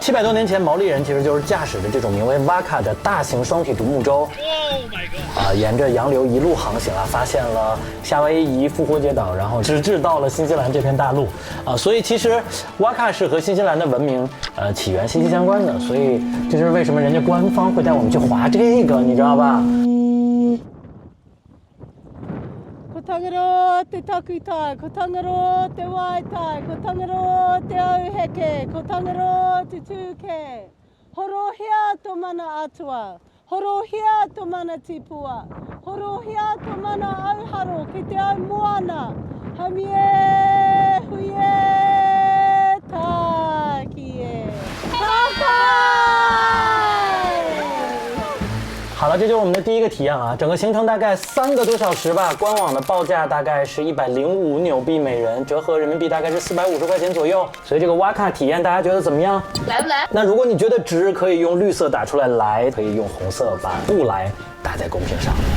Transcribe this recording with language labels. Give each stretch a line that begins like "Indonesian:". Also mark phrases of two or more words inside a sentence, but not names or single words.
Chinese: 700 多年前，毛利人其实就是驾驶着这种名为瓦卡的大型双体独木舟，沿着洋流一路航行啊，发现了夏威夷、复活节岛，然后直至到了新西兰这片大陆所以其实瓦卡是和新西兰的文明起源息息相关的，所以这就是为什么人家官方会带我们去划这个，你知道吧？
Māori: Ko tangaro te takutai, ko tangaro te waitai, ko tangaro te auheke, ko tangaro te tūke. Horohia to mana atua, horohia to mana tipua, horohia to mana auharo ki te au moana. Hamie huie takie. Takai!
Chinese: 好了，这就是我们的第一个体验啊，整个行程大概3个多小时吧，官网的报价大概是105纽币每人，折合人民币大概是450块钱左右。所以这个瓦卡体验大家觉得怎么样？来不来？那如果你觉得值，可以用绿色打出来来，可以用红色把不来打在公屏上。